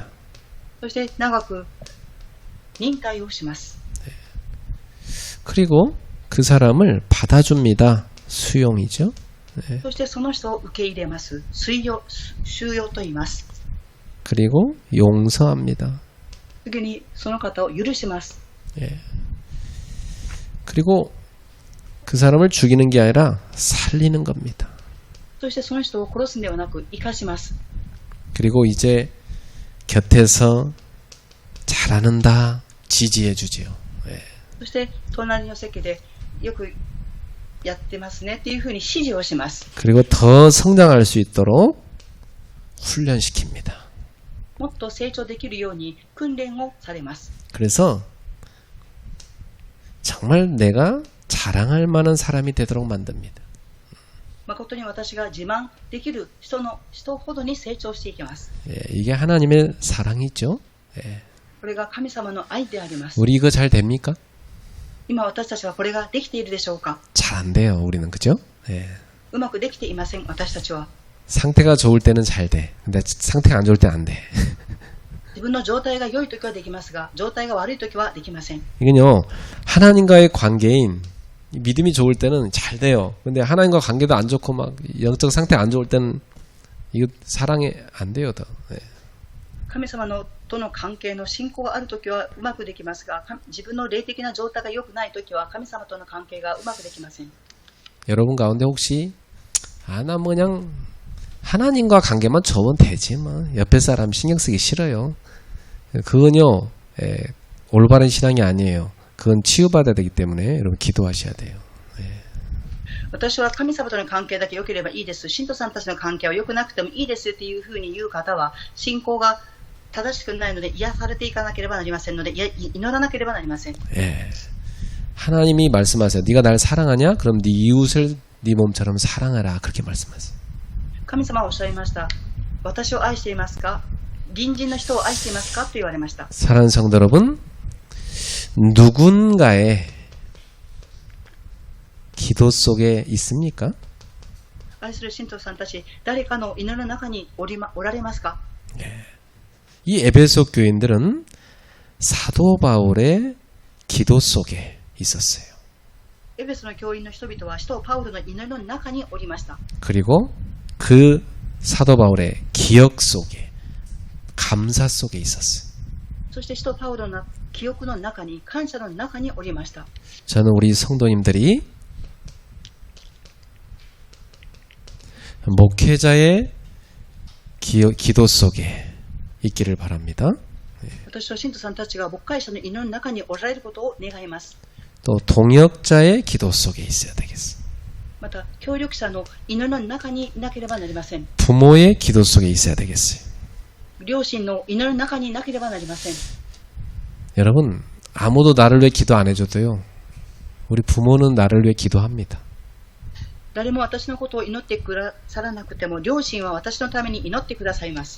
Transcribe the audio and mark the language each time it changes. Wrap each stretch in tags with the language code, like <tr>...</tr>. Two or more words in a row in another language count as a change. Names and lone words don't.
<ja>そして長く忍耐をします。</ja> <ko>그리고 그 사람을 받아줍니다. 수용이죠.</ko> <ja>そしてその人を受け入れます。収容と言います。</ja> <ko>그리고 용서합니다.</ko> <ja>次にその方を許します。</ja> <ko>그리고 그 사람을 죽이는 게 아니라 살리는 겁니다.</ko> <ja>そしてその人を殺すんではなく生かします。</ja> <ko>그리고 이제 곁에서 잘하는다 지지해 주지요.</ko> <ja>そして隣の席でよくやってますねっていうふうに指示をします。</ja> <ko>그리고 더 성장할 수 있도록 훈련시킵니다.</ko> <ja>もっと成長できるように訓練をされます。</ja> <ko>그래서 정말 내가 자랑할 만한 사람이 되도록 만듭니다.</ko> <ja>誠に私が自慢できる人ほどに成長していきます。</ja> <ko>이게 하나님의 사랑이죠.</ko> <ja>これが神様の愛であります。</ja> <ko>우리 이거 잘 됩니까?</ko> <ja>今私たちはこれができているでしょうか。</ja> <ko>잘 안 돼요. 우리는 그죠?</ko> <ja>うまくできていません。私たちは</ja> <ko>상태가 좋을 때는 잘 돼. 근데 상태가 안 좋을 때는 안 돼.</ko> <ja>自分の状態が良いときはできますが、状態が悪いときはできません。</ja> <ko>이건요, 하나님과의 관계인 믿음이 좋을 때는 잘 돼요. 근데 하나님과 관계도 안 좋고 막 영적 상태 안 좋을 때는 이거 사랑이 안 돼요. 더.</ko> <ja>神様との関係の信仰があるときはうまくできますが、自分の霊的な状態が良くないときは神様との関係がうまくできません。</ja> <ko>여러분 가운데 혹시 나 뭐 그냥 하나님과 관계만 좋으면 되지 뭐 옆에 사람 신경 쓰기 싫어요. 그건요, 올바른 신앙이 아니에요. 그건 치유받아야 되기 때문에 여러분 기도하셔야 돼요.</ko> <ja>私は神様との関係だけ良ければいいです。信徒さんたちの関係は良くなくてもいいですっていうふうに言う方は信仰が正しくないので癒されていかなければなりませんので、祈らなければなりません。</ja> <ko>하나님이 말씀하세요. 네가 날 사랑하냐? 그럼 네 이웃을 네 몸처럼 사랑하라. 그렇게 말씀하세요.</ko> <ja>神様はおっしゃいました。私を愛していますか？隣人の人を愛していますか？と言われました。</ja> <ko>사랑하는 성도 여러분, 누군가의 기도 속에 있습니까?</ko> <ja>愛する信徒さんたち、誰かの祈りの中におられますか？</ja> <ko>이 에베소 교인들은 사도 바울의 기도 속에 있었어요.</ko> <ja>エペソの教員の人々は使徒パウロの祈りの中におりました。</ja> <ko>그리고 그 사도 바울의 기억 속에 감사 속에 있었어요.</ko> <ja>そして使徒パウロの記憶の中に、感謝の中におりました。</ja> <ko>저는 우리 성도님들이 목회자의 기도 속에 있기를 바랍니다.</ko> <ja>私は信徒さんたちが牧会者の祈りの中におられることを願います。</ja> <ko>또 동역자의 기도 속에 있어야 되겠어요.</ko> <ja>また協力者の祈りの中にいなければなりません。</ja> <ko>부모의 기도 속에 있어야 되겠어요.</ko> <ja>両親の祈りの中にいなければなりません。</ja> <ko>여러분, 아무도 나를 위해 기도 안 해줘도요, 우리 부모는 나를 위해 기도합니다.</ko> <ja>誰も私のことを祈ってくださらなくても、両親は私のために祈ってくださいます。</ja>